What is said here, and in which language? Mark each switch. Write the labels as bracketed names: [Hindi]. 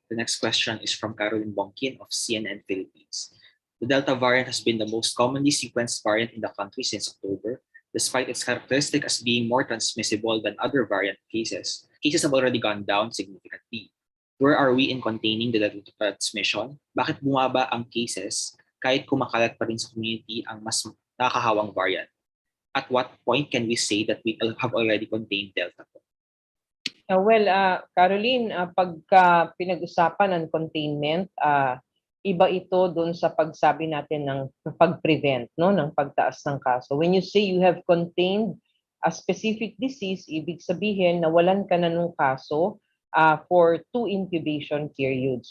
[English] The next question is from Caroline Bonkin of CNN Philippines. The Delta variant has been the most commonly sequenced variant in the country since October. Despite its characteristic as being more transmissible than other variant cases, cases have already gone down significantly. Where are we in containing the Delta transmission? [Filipino] Bakit bumaba ang cases kahit kumakalat pa rin sa community ang mas nakakahawang variant? [English] At what point can we say that we have already contained Delta? [Filipino] Caroline, pagka pinag-usapan ng containment, iba ito doon sa pagsabi natin ng pag-prevent, no, ng pagtaas ng kaso. [English] When you say you have contained a specific disease, [Filipino] ibig sabihin nawalan ka na nung kaso [English] for 2 incubation periods.